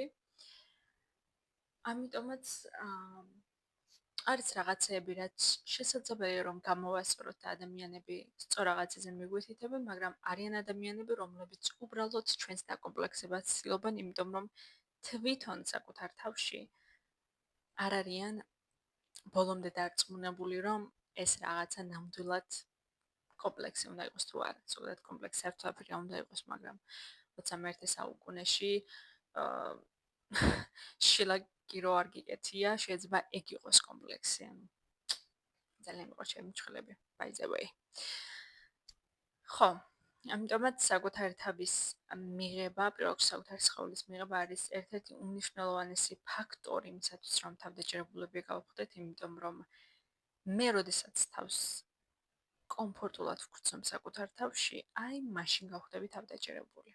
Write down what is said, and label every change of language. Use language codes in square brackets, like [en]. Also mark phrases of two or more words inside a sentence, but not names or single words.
[ka] ამიტომაც არის რაღაცეები, რაც შესაძლებელია რომ გამოვასწოროთ და ადამიანები სწორ რაღაცაზე მიგვითითებენ, მაგრამ არიან ადამიანები, რომლებიც უბრალოდ ჩვენს დაკომპლექსებას ცდილობენ, იმიტომ რომ თვითონ საკუთარ თავში არ არიან ბოლომდე დარწმუნებული, რომ ეს რაღაცა ნამდვილად კომპლექსი უნდა იყოს თუ არა. ზოგადად კომპლექსი საერთოდ არ უნდა იყოს, მაგრამ 21 საუკუნეში შილაკი რო არ გიკეთია, შეიძლება ეგ იყოს კომპლექსი. ძალიან მიყვარს ჩემი მჩხლები, [en] by the way. [ka] ხო, ამიტომაც საკუთარი თავის მიღება, პირველ რიგში საკუთარი სხეულის მიღება არის ერთ-ერთი უმნიშვნელოვანესი ფაქტორი იმისათვის, რომ თავდაჯერებულები გავხდეთ, იმიტომ რომ მე როდესაც თავს კომფორტულად ვგრძნობ საკუთარ თავში, აი მაშინ გავხდები თავდაჯერებული.